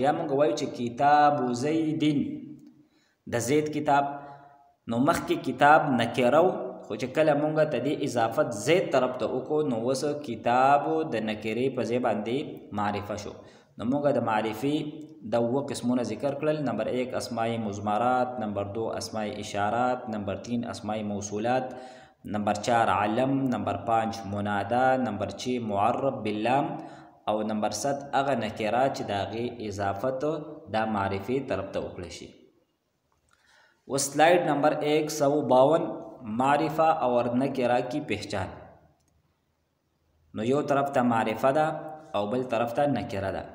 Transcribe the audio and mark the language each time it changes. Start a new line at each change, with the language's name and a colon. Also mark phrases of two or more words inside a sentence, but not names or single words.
Pashto: یا مونږ وایو چې کتاب زیدین د زید کتاب، نو مخکې کتاب نکره و، خو چې کله مونږ ته دې اضافت زید طرف ته وکړو نو اوس کتاب د نکرې په ځای باندې معرفه شو. نو مونږ د معرفي د اوه قسمونه ذکر کړل. نمبر 1 اسماء مضمرات، نمبر 2 اسماء اشارات، نمبر 3 اسماء موصولات، نمبر 4 علم، نمبر 5 منادا، نمبر 6 معرب باللام، او نمبر 7 هغه نکره چې د هغې اضافت دا معرفي طرف ته وکړی شي.
Urdu: و سلائڈ نمبر 152 معرفه اور نکره کی پہچان.
Pashto: نو یو طرف ته معرفه ده او بل طرف ته نکره ده.